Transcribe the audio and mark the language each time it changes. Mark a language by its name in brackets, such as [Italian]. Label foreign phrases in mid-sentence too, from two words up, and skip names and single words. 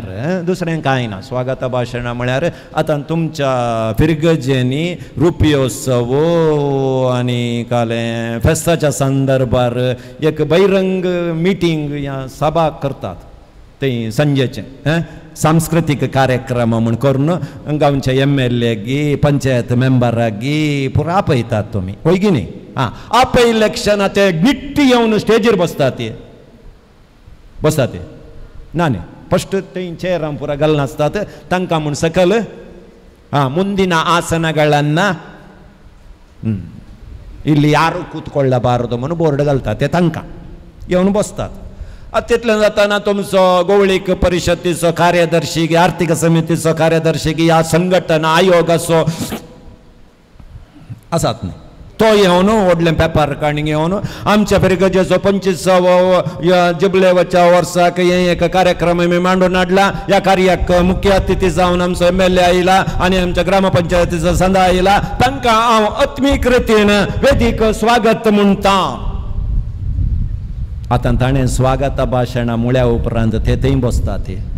[Konkani] दुसरें कांय ना स्वागत भाशणां म्हळ्यार आतां तुमच्या फिरगजेनी रुपयोत्सव आनी कालें फेस्ताच्या संदर्भार एक बहिरंग मिटींग या सभा करतात ते संजेचें सांस्कृतिक कार्यक्रम म्हूण करून गांवच्या MLA गी पंचायत मेंबराक गी पुरो आपयतात तुमी होय गी न्ही आपयले क्षणा ते निट्टी येवन स्टेजीर बसतात ना न्ही फस्ट ते चेरां पुरो घालनासतात तांकां म्हूण सकल [Kannada] ಮುಂದಿನ ಆಸನಗಳನ್ನು ಇಲ್ಲಿ ಯಾರು ಕೂತ್ಕೊಳ್ಳಬಾರದು [Konkani] म्हणून बोर्ड घालतात ते तांकां येवन बसतात तितलें जाताना तुमचो गोवळीक परिशदेचो कार्यदर्शी आर्थीक समितीचो कार्यदर्शी या संघटना आयोगाचो आसात न्ही तो येवन व्हडलें पेपर काडून येवन आमच्या फिरगजेचो 25वा जुबिलेच्या वर्साक हे एक कार्यक्रम आमी मांडून हाडला ह्या कार्याक मुख्य अतिथी जावन आमचो MLA आयला आनी आमच्या ग्रामपंचायतीचो संदा आयला तांकां हांव आत्मीक रितीन वेदीक स्वागत म्हणटा आतां ताणें स्वागत भाशणां म्हळ्या उपरांत ते थंय बसतात